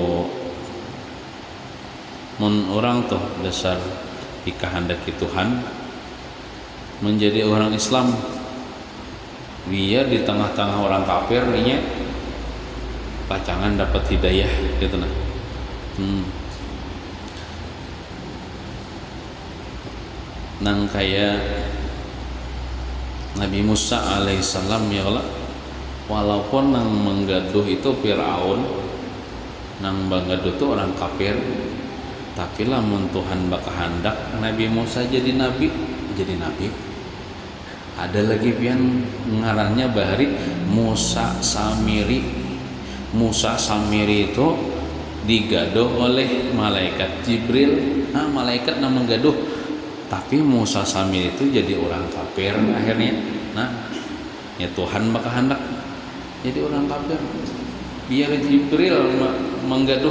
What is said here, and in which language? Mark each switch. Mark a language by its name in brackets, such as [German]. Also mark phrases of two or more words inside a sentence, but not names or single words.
[Banjar] Mun orang tuh dasar dikehendaki Tuhan menjadi orang Islam, biar di tengah-tengah orang kafir nya pacangan dapat hidayah gitu nah. Nang kayak Nabi Musa alaihissalam ya Allah, walaupun nang menggaduh itu Fir'aun, nang menggaduh itu orang kafir, tapi lamun Tuhan bakahandak Nabi Musa jadi nabi. Ada lagi pian ngarannya bahari Musa Samiri. Musa Samiri itu digaduh oleh malaikat Jibril. Nah, malaikat nama menggaduh, tapi Musa Samiri itu jadi orang kafir akhirnya. Nah, ya Tuhan bakahandak jadi orang kafir. Biar Jibril menggaduh.